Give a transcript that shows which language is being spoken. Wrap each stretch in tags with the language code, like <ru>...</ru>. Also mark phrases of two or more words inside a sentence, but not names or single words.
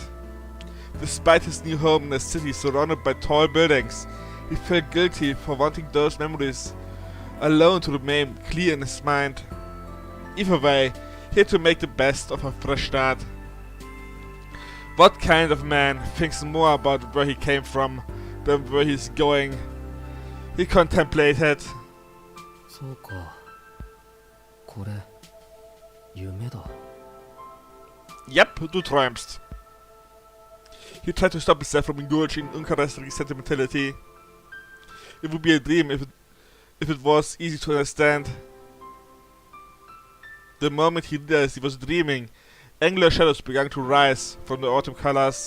<en>Despite his new home in a city surrounded by tall buildings, he felt guilty for wanting those memories alone to remain clear in his mind. Either way, he had to make the best of a fresh start. What kind of man thinks more about where he came from than where he's going? He contemplated.</en> <ja>そうか。これ、夢だ。</ja> <en>Yep,</en> <de>du träumst.</de> <en>He tried to stop himself from indulging in uncharacteristic sentimentality. It would be a dream if it was easy to understand. The moment he realized he was dreaming, angular shadows began to rise from the autumn colors.</en>